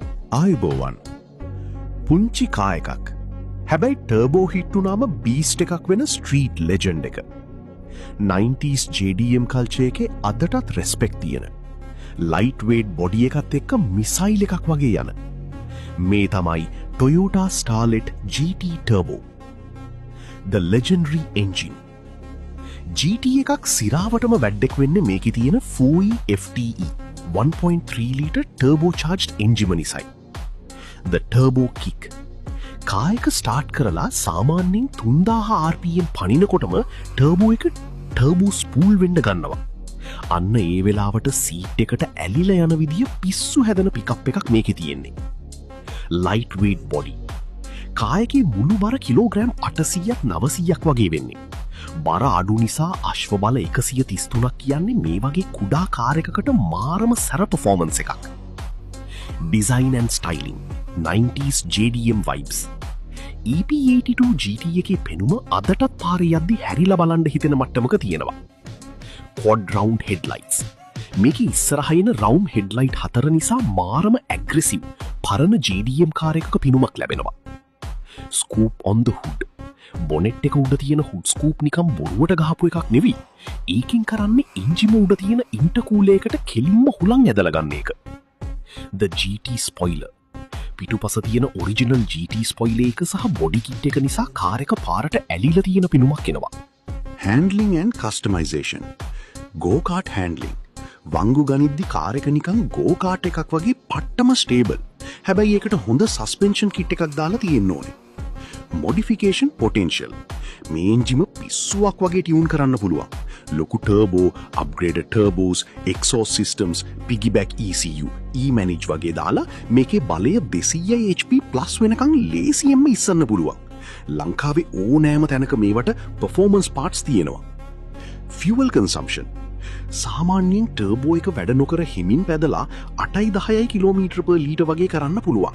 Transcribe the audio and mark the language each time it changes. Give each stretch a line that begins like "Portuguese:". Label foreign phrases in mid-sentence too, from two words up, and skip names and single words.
Sinhala: ආයුබෝවන් පුංචි කාර් එකක් හැබැයි
English: turbo hit
Sinhala: වුණාම බීස්ට් එකක් වෙන
English: street legend
Sinhala: එක 90s
English: JDM culture
Sinhala: එකේ අදටත් රෙස්පෙක්ට් තියෙන
English: light weight body
Sinhala: එකත් එක්ක මිසයිල් එකක් වගේ යන මේ තමයි Toyota Starlet GT Turbo
English: the legendary engine
Sinhala: GT එකක් සිරාවටම වැඩක් වෙන්නේ මේකේ තියෙන FUI FTE
English: 1.3 litre turbocharged engine
Sinhala: නිසායි
English: the turbo kick
Sinhala: කායක ස්ටාර්ට් කරලා සාමාන්‍යයෙන් 3000 RPM පනිනකොටම ටර්බෝ එක
English: turbo spool
Sinhala: වෙන්න ගන්නවා. අන්න ඒ වෙලාවට සීට් එකට ඇලිලා යන විදිය පිස්සු හැදෙන පිකප් එකක් මේකේ තියෙන්නේ.
English: light weight body.
Sinhala: කායකේ මුළු බර කිලෝග්‍රෑම් 800ක් 900ක් වගේ වෙන්නේ. බර අඩු නිසා අශ්ව බල 133ක් කියන්නේ මේ වගේ කුඩා කාර් එකකට මාරම සැර පර්ෆෝමන්ස් එකක්.
English: Design and styling 90s JDM vibes
Sinhala: EP82 GT එකේ පෙනුම අදටත් පාරේ යද්දි හැරිලා බලන්න හිතෙන මට්ටමක තියෙනවා.
English: Quad round headlights
Sinhala: මේකේ ඉස්සරහා එන
English: round headlight
Sinhala: හතර නිසා මාරම aggressive පරණ
English: JDM car
Sinhala: එකක පිනුමක් ලැබෙනවා.
English: Scoop on the hood bonnet
Sinhala: එක උඩ තියෙන
English: hood scoop
Sinhala: නිකම් බොරුවට ගහපු එකක් නෙවෙයි. ඒකෙන් කරන්නේ එන්ජිම උඩ තියෙන ඉන්ටර්කූලර් එකට කෙලින්ම හුලං ඇදලා ගන්න එක.
English: The GT spoiler
Sinhala: පිටුපස තියෙන
English: original GT spoiler
Sinhala: එක සහ
English: body kit
Sinhala: එක නිසා කාර් එක පාරට ඇලිලා තියෙන පිනුමක් එනවා.
English: Handling and customization go-kart handling
Sinhala: වංගු ගනිද්දි කාර් එක නිකන් go-kart එකක් වගේ පට්ටම ස්ටේබල්. හැබැයි ඒකට හොඳ
English: suspension kit
Sinhala: එකක් දාලා තියෙන්න ඕනේ.
English: modification potential
Sinhala: මේ එන්ජිම පිස්සුවක් වගේ ටියුන් කරන්න පුළුවන්. ලොකු ටර්බෝ,
English: upgraded turbos, exhaust systems, piggyback ECU, E-manage
Sinhala: වගේ දාලා මේකේ බලය
English: 200 HP plus
Sinhala: වෙනකන් ලේසියෙන්ම ඉස්සන්න පුළුවන්. ලංකාවේ ඕනෑම තැනක මේවට
English: performance parts
Sinhala: තියෙනවා.
English: Fuel consumption
Sinhala: සාමාන්‍යයෙන් ටර්බෝ එක වැඩ නොකර හිමින් පැදලා 8-10
English: kilometres per litre
Sinhala: වගේ කරන්න පුළුවන්.